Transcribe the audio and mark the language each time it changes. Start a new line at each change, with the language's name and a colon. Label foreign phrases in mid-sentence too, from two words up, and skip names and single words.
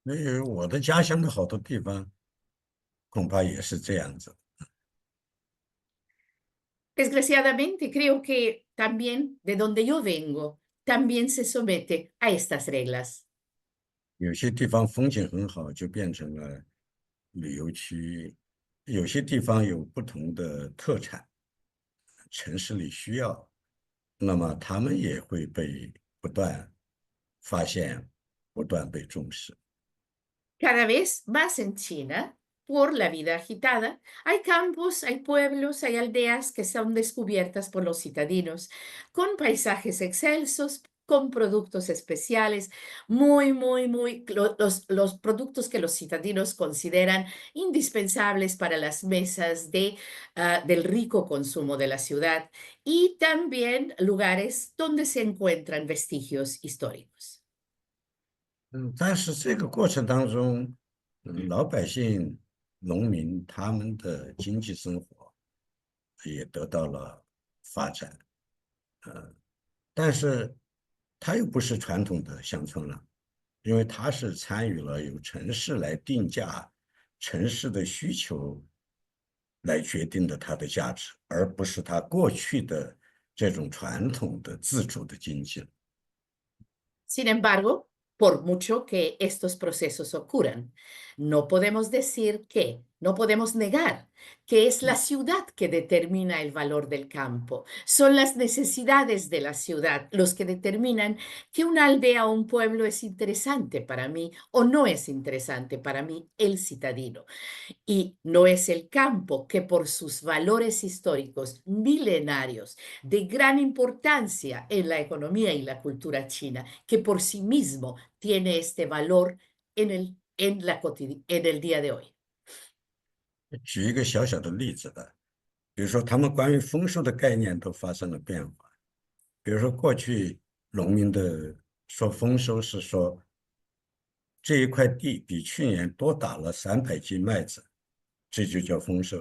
Chinese: 因为我的家乡的好多地方恐怕也是这样子。
Spanish: Desgraciadamente, creo que también de donde yo vengo, también se somete a estas reglas.
Chinese: 有些地方风景很好，就变成了旅游区；有些地方有不同的特产，城市里需要，那么他们也会被不断发现，不断被重视。
Spanish: Cada vez más en China, por la vida agitada, hay campos, hay pueblos, hay aldeas que son descubiertas por los citadinos, con paisajes excelsos, con productos especiales, los productos que los citadinos consideran indispensables para las mesas del rico consumo de la ciudad y también lugares donde se encuentran vestigios históricos.
Chinese: 但是这个过程当中，老百姓、农民他们的经济生活也得到了发展，但是他又不是传统的乡村了，因为他是参与了由城市来定价，城市的需求来决定的它的价值，而不是他过去的这种传统的自主的经济。
Spanish: Sin embargo, por mucho que estos procesos ocurran, no podemos decir que, no podemos negar que es la ciudad que determina el valor del campo. Son las necesidades de la ciudad los que determinan que una aldea o un pueblo es interesante para mí o no es interesante para mí, el citadino. Y no es el campo que por sus valores históricos milenarios de gran importancia en la economía y la cultura china, que por sí mismo tiene este valor en el día de hoy.
Chinese: 举一个小小的例子吧，比如说他们关于丰收的概念都发生了变化。比如说过去农民的说丰收是说这一块地比去年多打了300斤麦子，这就叫丰收。